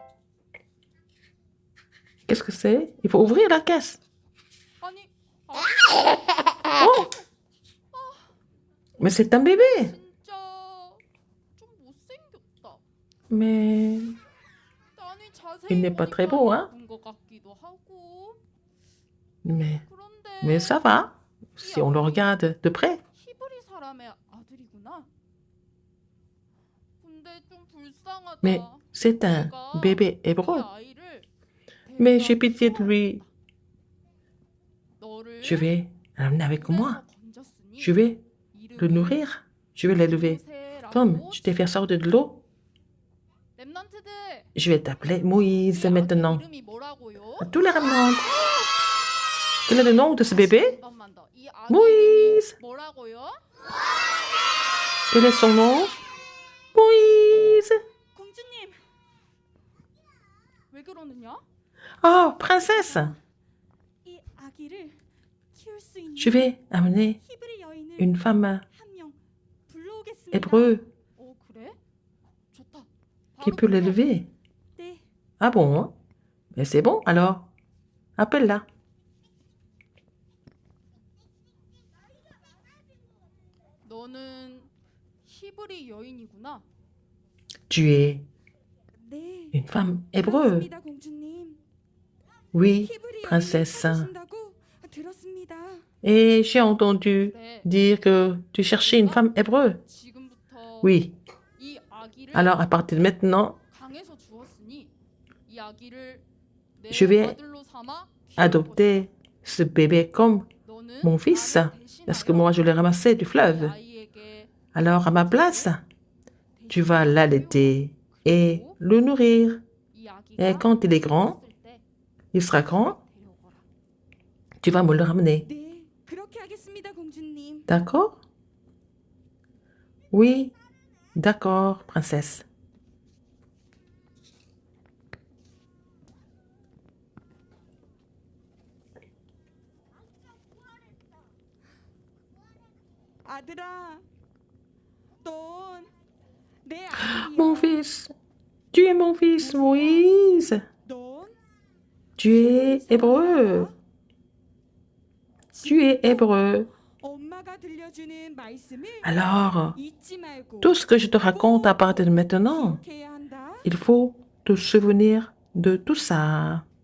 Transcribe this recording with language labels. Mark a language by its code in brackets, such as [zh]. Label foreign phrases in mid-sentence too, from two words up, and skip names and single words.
[fr] Qu'est-ce que c'est? Il faut ouvrir la caisse. [ko] 아니, [fr] Oh! Mais c'est un bébé. [ko] 진짜 좀 못생겼다. [fr] Mais [ko] 아니, 자세히 [fr] Il n'est pas très [ko] 보니까 [fr] beau, hein? [ko] 예쁜 것 같기도 하고. [fr] mais, [ko] 그런데 [fr] mais ça va. Si on le regarde de près. [ko] 히브리 사람의 아들이구나. 근데 좀 불쌍하다. [fr] Mais c'est un bébé [ko] 이 [fr] hébreu. [ko] 아이를 [fr] Mais j'ai [ko] 데려다 [fr] pitié de [ko] 줘서 [fr] lui. [ko] 너를 [fr] Je vais l'amener avec moi. [ko] 물에서 건졌으니 [fr] Je vais le [ko] 이름을 [fr] nourrir. Je vais l'élever. [ko] 모세라고 [fr] Comme tu t'es fait sortir de l'eau, [ko] 렘넌트들, [fr] je vais t'appeler Moïse [ko] 이 아들 [fr] maintenant. [ko] 이름이 뭐라고요? [fr] À tous les remnants. Quel est le nom de ce bébé? [ko] 한 번만 더. 이 아기 Moïse. 이름이 뭐라고요? [fr] Quel est son nom? Moïse. [ko] 공주님, 왜 그러느냐? [fr] Oh, princesse. [ko] 이 아기를 키울 수 있는 [fr] Je vais amener [ko] 히브리 여인을 [fr] une femme [ko] 한 명 불러오겠습니다. [fr] hébreu [ko] 그래? 좋다. [fr] qui [ko] 바로 [fr] peut [ko] 불러. [fr] l'élever. [ko] 네, [fr] Ah bon? Mais c'est bon alors. Appelle-la. [ko] 너는 히브리 여인이구나. [fr] Tu es [ko] 네. [fr] une femme hébreu. [ko] 그렇습니다, 공주님. [fr] Oui, [ko] 히브리 [fr] princesse. [ko] 여인을 찾으신다고 들었습니다. [fr] Et j'ai entendu [ko] 그래. [fr] dire que tu cherchais une femme hébreu. [ko] 지금부터 [fr] Oui. [ko] 이 아기를 [fr] Alors à partir de maintenant, [ko] 강에서 주었으니 이 아기를 내 [fr] Je vais [ko] 아들로 삼아 키울 [fr] adopter ce bébé comme [ko] 것이다. 너는 [fr] mon fils, [ko] 나를 [fr] parce que [ko] 대신하여 [fr] moi je l'ai ramassé du [ko] 이 [fr] fleuve. [ko] 아이에게 [fr] Alors à ma place, tu vas l'allaiter et le nourrir. [ko] 이 아기가 [fr] Et quand il est grand, [ko] 컸을 때 [fr] il sera grand, [ko] 데려오거라. [fr] tu vas me le ramener. [ko] 네, 그렇게 하겠습니다, 공주님. [fr] D'accord? Oui, d'accord, princesse. [ko] 아들아, 넌 내 아들이야. [fr] Mon fils, tu es mon fils, Moïse. [ko] 넌 [fr] Tu es hébreu. Tu es hébreu. [ko] 엄마 [fr] Alors, tout ce que je te raconte à partir de maintenant, il faut te souvenir de tout ça.